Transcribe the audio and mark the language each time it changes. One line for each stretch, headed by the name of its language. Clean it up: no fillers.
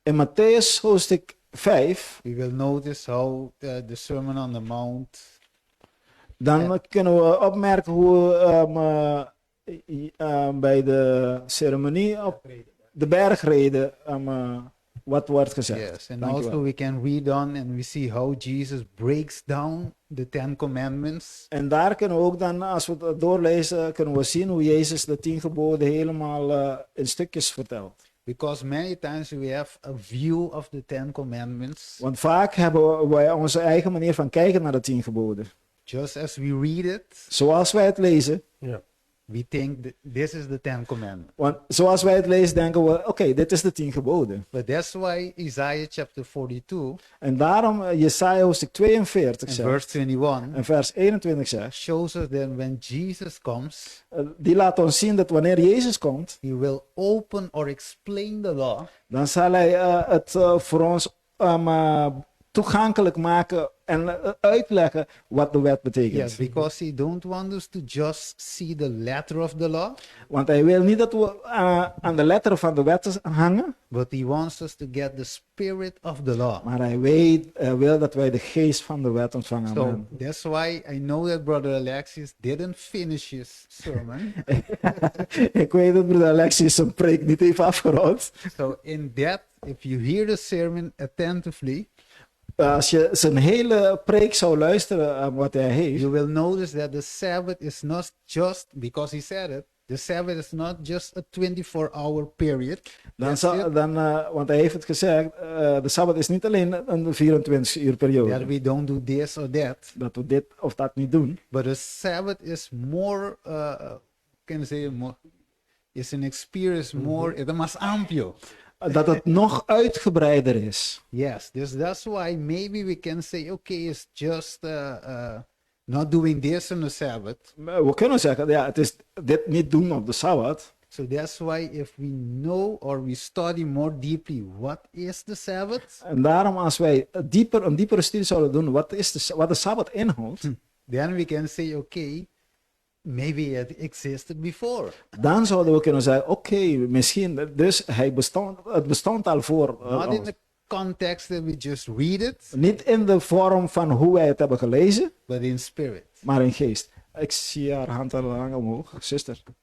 Dutch: In Matthäus hoofdstuk 5,
English: we will notice how the Sermon on the Mount.
Dutch: dan kunnen we opmerken hoe bij de ceremonie op de bergreden wat wordt gezegd.
English: Yes, and
Dutch: Dankjewel.
English: also we can read on and we see how Jesus breaks down the 10 commandments.
Dutch: En daar kunnen we ook dan, als we het doorlezen, kunnen we zien hoe Jezus de 10 geboden helemaal in stukjes vertelt.
English: Because many times we have a view of the 10 commandments.
Dutch: Want vaak hebben wij onze eigen manier van kijken naar de 10 geboden.
English: Just as we read it,
Dutch: Zoals wij het lezen,
English: we think that this is the 10 commandments.
Dutch: want zoals wij het lezen denken we, oké, dit is de 10 geboden.
English: But that's why Isaiah chapter 42
Dutch: En daarom Jesaja hoofdstuk 42
English: and
Dutch: zegt,
English: verse 21
Dutch: en vers 21 zegt,
English: shows us that when Jesus comes,
Dutch: die laat ons zien dat wanneer Jezus komt,
English: he will open or explain the law
Dutch: dan zal hij het voor ons toegankelijk maken en uitleggen wat de wet betekent.
English: Yes, because he don't want us to just see the letter of the law,
Dutch: Want hij wil niet dat we aan de letter van de wet hangen,
English: but he wants us to get the spirit of the law.
Dutch: maar hij wil dat wij de geest van de wet ontvangen.
English: So Amen. that's why I know that Brother Alexis didn't finish his sermon.
Dutch: Ik weet dat broeder Alexis zijn preek niet heeft afgerond.
English: So in that, if you hear the sermon attentively,
Dutch: Als je zijn hele preek zou luisteren aan wat hij heeft,
English: you will notice that the Sabbath is not just, because he said it, the Sabbath is not just a 24-hour period.
Dutch: dan
English: That's it.
Dutch: want hij heeft het gezegd, de Sabbat is niet alleen een 24 uur periode.
English: That we don't do this or that.
Dutch: Dat we dit of dat niet doen.
English: But the Sabbath is more, can I say, more, is an experience more, it's
Spanish: más amplio.
Dutch: Dat het nog uitgebreider is.
English: Yes, that's why maybe we can say, okay, it's just not doing this on the Sabbath.
Dutch: We kunnen zeggen, ja, het is dit niet doen op de Sabbat.
English: So that's why if we know or we study more deeply what is the Sabbath,
Dutch: En daarom als wij een diepere studie zouden doen, wat de Sabbat inhoudt,
English: then we can say, okay, maybe it existed before.
Dutch: dan zouden we kunnen zeggen, oké, misschien, dus het bestond al voor
English: Not in
Dutch: ons.
English: the context that we just read it,
Dutch: Niet in de vorm van hoe wij het hebben gelezen,
English: but in spirit.
Dutch: maar in geest. Ik zie haar hand al lang omhoog, zuster.